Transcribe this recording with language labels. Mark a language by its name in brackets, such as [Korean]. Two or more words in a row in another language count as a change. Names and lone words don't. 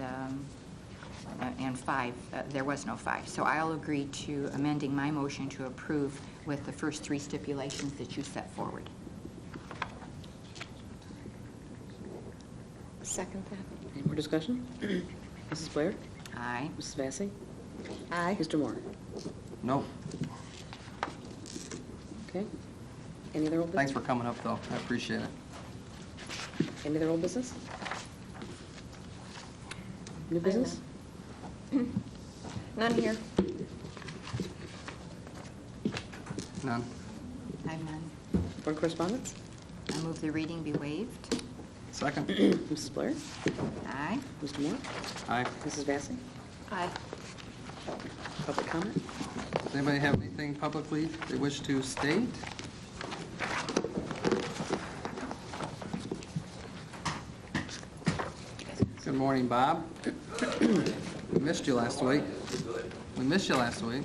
[English] and 5, there was no 5. So I'll agree to amending my motion to approve with the first 3 stipulations that you set forward. Second that. Any more discussion? Mrs. Blair? Aye. Mrs. Vacy? Aye. Mr. Moore? No, Okay. Any other old business? thanks for coming up, though, I appreciate it. Any other old business? New business? None here. None. I have none. Board correspondence? I move the reading be waived. Second. Mrs. Blair? Aye. Mr. Moore? Aye. Mrs. Vacy? Aye. Public comment? Does anybody have anything publicly they wish to state? Good morning, Bob. We missed you last week. We missed you last week.